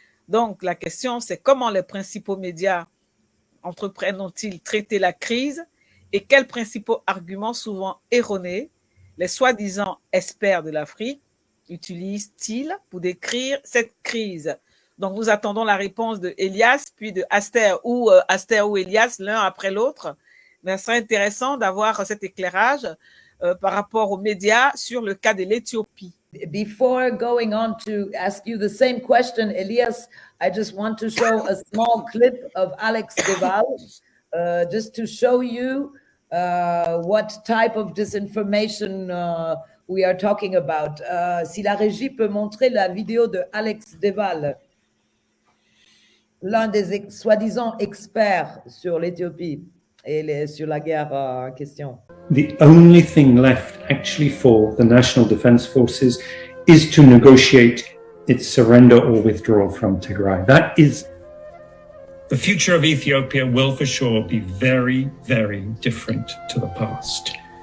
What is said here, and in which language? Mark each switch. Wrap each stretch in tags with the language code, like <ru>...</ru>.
<fr>Donc la question, c'est comment les principaux médias entreprennent-ils traiter la crise et quels principaux arguments souvent erronés les soi-disant experts de l'Afrique utilisent-ils pour décrire cette crise? Donc nous attendons la réponse de ELIAS puis de ASTER ou ELIAS l'un après l'autre. Mais ce serait intéressant d'avoir cet éclairage par rapport aux médias sur le cas de l'Éthiopie.</fr> <en>Before going on to ask you the same question, Elias, I just want to show a small clip of Alex Deval, just to show you what type of disinformation we are talking about.</en> <fr>Si la régie peut montrer la vidéo de Alex Deval, l'un des soi-disant experts sur l'Éthiopie et sur la guerre en question.</fr> <en>The only thing left actually for the National Defense Forces is to negotiate its surrender or withdrawal from Tigray. That is... The future of Ethiopia will for sure be very, very different to the past.</en>